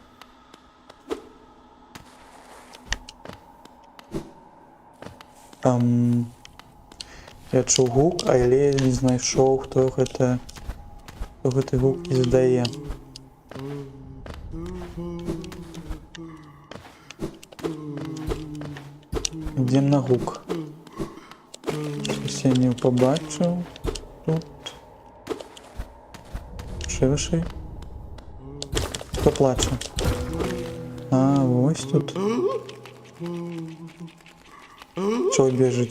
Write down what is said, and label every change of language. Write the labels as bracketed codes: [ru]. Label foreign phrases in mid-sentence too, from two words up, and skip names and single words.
[be] Я чуў гук, але не знайшоў, хто гэты гук издае. Ідзем на гук. [uk] Щось я не побачив. Тут. Ширший. Хто плаче? Ось тут. Чого біжите?